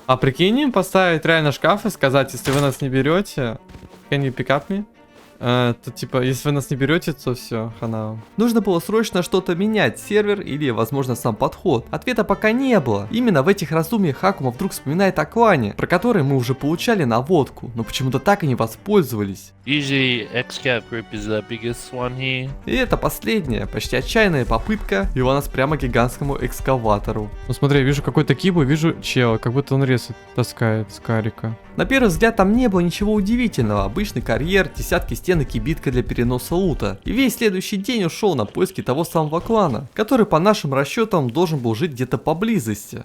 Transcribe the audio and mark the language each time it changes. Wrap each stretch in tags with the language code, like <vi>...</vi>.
<ru>А прикинь им поставить реально шкаф и сказать, если вы нас не берете,</ru> <en>can you pick up me?</en> <ru>То типа, если вы нас не берете, то все, хана вам. Нужно было срочно что-то менять, сервер или, возможно, сам подход. Ответа пока не было. Именно в этих раздумьях Хакума вдруг вспоминает о клане, про который мы уже получали наводку, но почему-то так и не воспользовались.</ru> <en>Usually XCAP group is the biggest one here.</en> <ru>И это последняя, почти отчаянная попытка вела нас прямо к гигантскому экскаватору. Ну смотри, я вижу какой-то кибу, вижу чела, как будто он рез таскает с карика. На первый взгляд там не было ничего удивительного. Обычный карьер, десятки стен и кибитка для переноса лута. И весь следующий день ушел на поиски того самого клана, который по нашим расчетам должен был жить где-то поблизости.</ru>